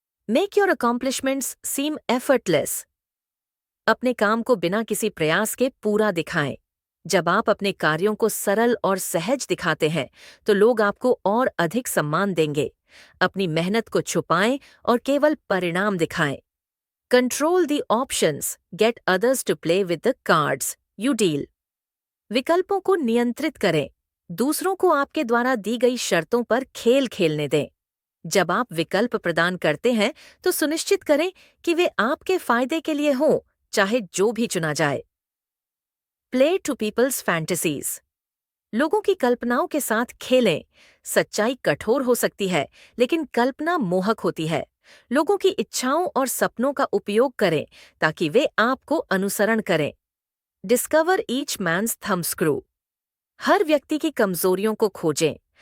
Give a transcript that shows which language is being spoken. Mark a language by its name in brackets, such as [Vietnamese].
[English] Make your accomplishments seem effortless. [Hindi] अपने काम को बिना किसी प्रयास के पूरा दिखाएं। जब आप अपने कार्यों को सरल और सहज दिखाते हैं तो लोग आपको और अधिक सम्मान देंगे। अपनी मेहनत को छुपाएं और केवल परिणाम दिखाएं। [English] Control the options. Get others to play with the cards you deal. [Hindi] विकल्पों को नियंत्रित करें। दूसरों को आपके द्वारा दी गई शर्तों पर खेल खेलने दें। जब आप विकल्प प्रदान करते हैं तो सुनिश्चित करें कि वे आपके फायदे के लिए हों, चाहे जो भी चुना जाए। [English] Play to people's fantasies. [Hindi] लोगों की कल्पनाओं के साथ खेलें। सच्चाई कठोर हो सकती है, लेकिन कल्पना मोहक होती है। लोगों की इच्छाओं और सपनों का उपयोग करें ताकि वे आपको अनुसरण करें। [English] Discover each man's thumb screw. [Hindi] हर व्यक्ति की कमजोरियों को खोजें।